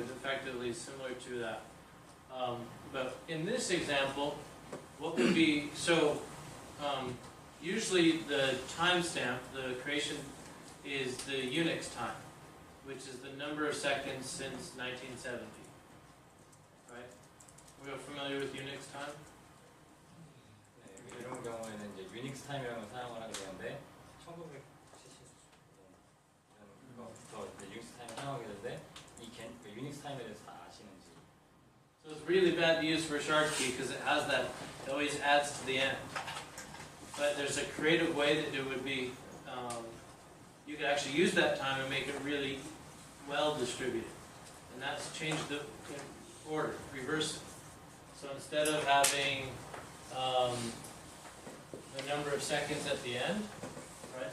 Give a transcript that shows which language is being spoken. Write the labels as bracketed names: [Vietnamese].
[English] It's effectively similar to that. But in this example, what would be usually the timestamp, the creation, is the Unix time, which is the number of seconds since 1970. Right? We are familiar with Unix time? [Korean] 네, 이런 경우에는 이제 유닉스 타임이라는 걸 사용을 하게 되는데 1970부터 유닉스 타임 사용하게 되는데 이 유닉스 타임에 대해서 다 아시는지? [English] So it's really bad to use for a shard key because it has that, it always adds to the end. But there's a creative way that it would be, you could actually use that time and make it really well distributed. And and that's changed the order, reverse it. So instead of having the number of seconds at the end, right?